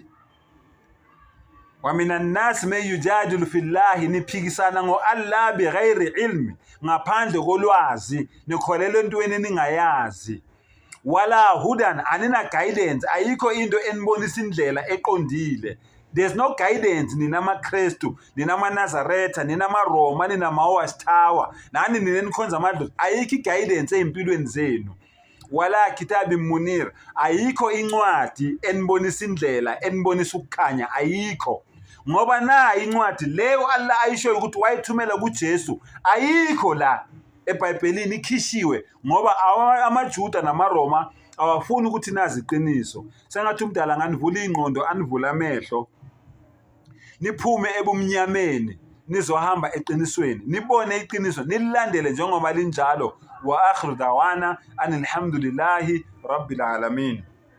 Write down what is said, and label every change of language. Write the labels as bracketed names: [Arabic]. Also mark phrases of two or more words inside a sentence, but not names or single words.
[Arabic] ومن الناس من يجادل في الله, [Zulu] niphikisana ngo-Allah [Arabic] بغير علم, [Zulu] ngaphandle kolwazi, nikholela entweni eningayazi. [Arabic] ولا هدى, [Zulu] anina guidance, ayikho into enibonisa indlela eqondile. [English] There's no guidance [Zulu] nina maKristu, nina maNazaretha, nina maRoma, nina maWatchtower, nani nina nikhonza amadlozi. Ayikho guidance ezimpilweni zenu. [Arabic] ولا كتاب منير, [Zulu] ayikho incwadi enibonisa indlela, enibonisa ukukhanya, ayikho. Ngoba na incwadi leyo Allah ayishoyo ukuthi wayithumela kuJesu ayikho la eBhayibhelini, ikhishiwe ngoba amaJuda namaRoma awafuni ukuthi nazi iqiniso. Sengathi umdala nganivula ingqondo, anivula amehlo, niphume ebumnyameni nizohamba eqinisweni, nibone iqiniso, nililandele njengoba linjalo. [Arabic] وآخر دعوانا أن الحمد لله رب العالمين.